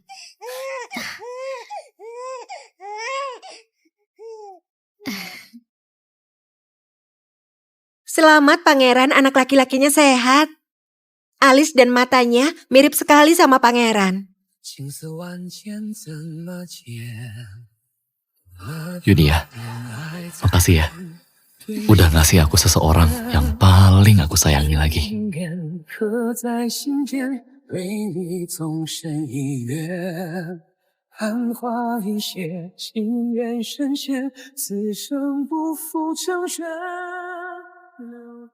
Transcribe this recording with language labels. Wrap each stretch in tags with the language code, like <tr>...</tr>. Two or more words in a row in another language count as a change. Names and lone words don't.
<id>Selamat pangeran, anak laki-lakinya sehat. Alis dan matanya mirip sekali sama pangeran. Yunia, makasih ya. Udah ngasih aku seseorang yang paling aku sayangi lagi.</id> <zh>为你纵身一跃，昙花一现，心愿深陷，此生不负成全。</zh>